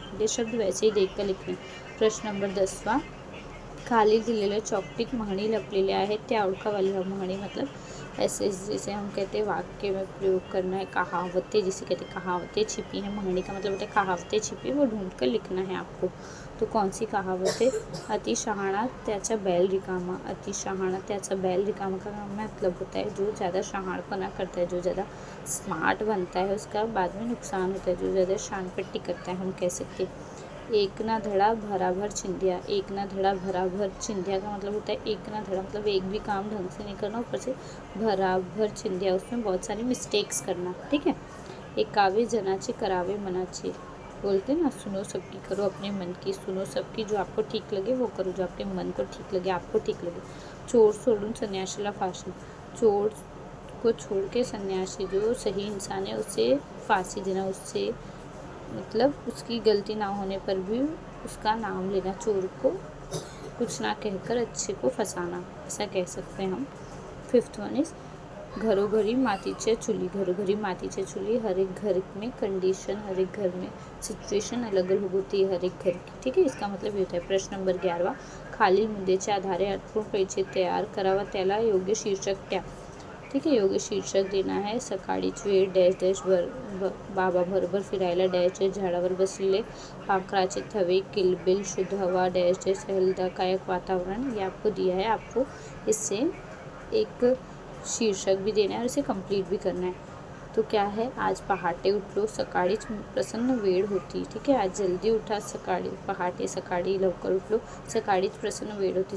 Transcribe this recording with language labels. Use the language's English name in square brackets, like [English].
[Hindi] ये शब्द वैसे ही देखकर [Marathi] लिखणे. प्रश्न नंबर 10. खाली दिलेल्या चौकटीत म्हणी लपलेल्या आहेत त्या ओळखावा लिहा. [Hindi] म्हणी मतलब ऐसे जैसे हम कहते हैं वाक्य में प्रयोग करना है. कहावतें जिसे कहते हैं कहावतें छिपी हैं. म्हणी का मतलब होता है कहावतें छिपी, वो ढूंढ कर लिखना है आपको. तो कौन सी कहावत है? [Marathi] अति शहाणा त्याचा बैल रिकामा. अति शहाणा त्याचा बैल रिकामा [Hindi] का मतलब होता है जो ज़्यादा शहाणपना करता है, जो ज़्यादा स्मार्ट बनता है उसका बाद में नुकसान होता है. जो ज़्यादा शानपट्टी करता है हम कह सकते हैं. [Marathi] एक ना धड़ा भराभर चिंधिया. [Hindi] एक ना धड़ा भराभर चिंधिया का मतलब होता है एक ना धड़ा मतलब एक भी काम ढंग से नहीं करना, ऊपर से भराभर चिंधिया उसमें बहुत सारी मिस्टेक्स करना. ठीक है. [Marathi] एकावे जनाचे करावे मनाचे. [Hindi] बोलते ना सुनो सबकी करो अपने मन की. सुनो सबकी, जो आपको ठीक लगे वो करो, जो आपके मन को ठीक लगे आपको ठीक लगे. [Marathi] चोर सोडून संन्यासीला फाशी. [Hindi] चोर को छोड़ के सन्यासी जो सही इंसान है उसे फांसी देना. उससे मतलब उसकी गलती ना होने पर भी उसका नाम लेना. चोर को कुछ ना कहकर अच्छे को फंसाना, ऐसा कह सकते हैं हम. [English] fifth one is [Marathi] घरोघरी मातीच्या चुली. घरोघरी मातीच्या चुली. [Hindi] हर एक घर में कंडीशन, हर एक घर में सिच्युएशन अलग अलग होती है हर एक घर की. ठीक है. इसका मतलब ये होता है. प्रश्न नंबर 11. [Marathi] खालील मुद्द्याच्या आधारे अर्थपूर्ण परिचय तयार करावा, त्याला योग्य शीर्षक द्या. [Hindi] ठीक है. योग्य शीर्षक देना है. [Marathi] सकाळीच वेळ डॅश डॅश बाबा भरभर फिरायला डॅश डॅश झाडावर बसलेले पाखराचे थवे, किलबिल, शुद्ध हवा डॅश डॅश, सहलदायक वातावरण. [Hindi] ये आपको दिया है. आपको इससे एक शीर्षक भी देना है और इसे कंप्लीट भी करना है. तो क्या है? [Marathi] आज पहाटे उठलो, सकाळीच प्रसन्न वेळ होती. [Hindi] ठीक है. आज जल्दी उठा, [Marathi] सकाळी पहाटे, सकाळी लवकर उठलो, सकाळीच प्रसन्न वेळ होती.